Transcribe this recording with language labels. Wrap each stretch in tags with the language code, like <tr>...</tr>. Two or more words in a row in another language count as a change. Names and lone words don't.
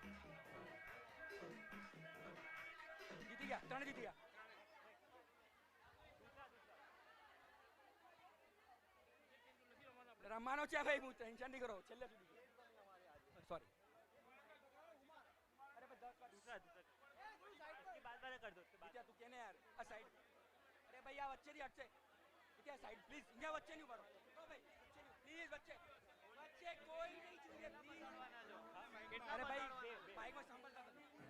<gu>જીતી ગયા ત્રણ જીતી ગયા રમવાનો છે ભાઈ હું ટેન્શન નહીં કરો છેલ્લે સુધી સોરી અરે ભાઈ 10 બાર</gu> <hi>दूसरा दूसरा इसके बाद वाला कर दो उसके बाद</hi> <gu>વિદ્યા તું કેને યાર આ સાઈડ અરે ભાઈ આ વચ્ચેથી હટશે વિદ્યા</gu> <en>side please</en> <gu>અહીંયા વચ્ચે નહીં ઉભા રહો તો ભાઈ પ્લીઝ વચ્ચે વચ્ચે કોઈ નહીં જોઈએ પ્લીઝ અરે ભાઈ બાઈકમાં સાંભળતા હતા</gu>